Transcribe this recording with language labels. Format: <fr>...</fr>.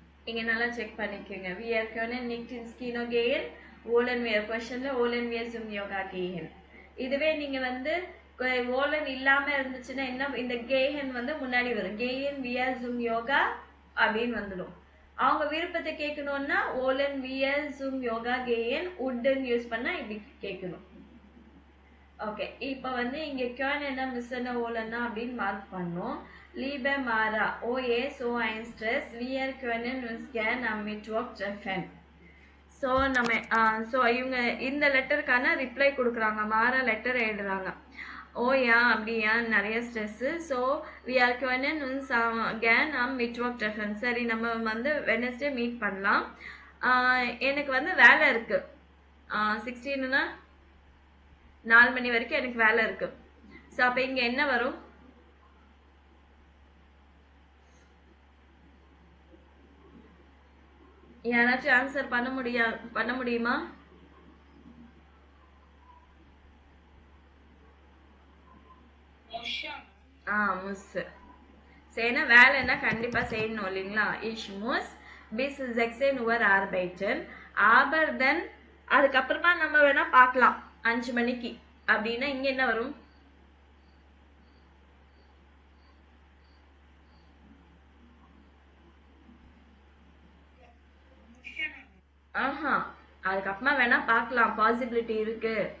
<ta>இங்க நல்லா செக் பண்ணிக்கோங்க.</ta> <de>Wir können nicht ins Kino gehen. Wollen wir questionல wollen wir zum Yoga gehen.</de> <ta>இதுவே நீங்க வந்து wollen இல்லாம இருந்துச்சுன்னா என்ன, இந்த gehen வந்து முன்னாடி வரும்.</ta> <de>gehen wir zum Yoga</de> <ta>அப்படின்னு வந்துடும். அவங்க விருப்பத்தை கேட்கணும்னா</ta> <de>wollen wir zum Yoga gehen</de> <ta>wouldn't use பண்ணா இப்படி கேட்கணும். ஓகே, இப்போ வந்து இங்க können என்ன மிஸ் என்ன wollenனா அப்படின்னு மார்க் பண்ணோம்.</ta> <de>Liebe Mara, oh je, so ein Stress. Wir können uns gern am Mittwoch treffen.</de> <ta>So so இவங்க இந்த லெட்டருக்கான ரிப்ளை கொடுக்குறாங்க. மாரா லெட்டர் எழுதுறாங்க. ஓ யா அப்படியா, நிறைய stress.</ta> <de>ஸோ வி ஆர் können uns gern am Mittwoch treffen.</de> <ta>சரி, நம்ம வந்து வெனஸ்டே மீட் பண்ணலாம். எனக்கு வந்து வேலை இருக்கு. 16னா 4 மணி வரைக்கும் எனக்கு வேலை இருக்கு. ஸோ அப்போ இங்கே என்ன வரும்? யாராச்சும் ஆன்சர் பண்ண முடியுமா? முஸ். ஏன்னா வேலைன்னா கண்டிப்பா செய்யணும் இல்லைங்களா?</ta> <de>Ich muss bis 16 Uhr arbeiten.</de> <ta>Aber then அதுக்கப்புறமா நம்ம வேணா பார்க்கலாம் 5 மணிக்கு அப்படின்னா இங்க என்ன வரும்? ஆஹா, அதுக்கப்புறமா வேணா பார்க்கலாம், பாசிபிலிட்டி இருக்கு.</ta>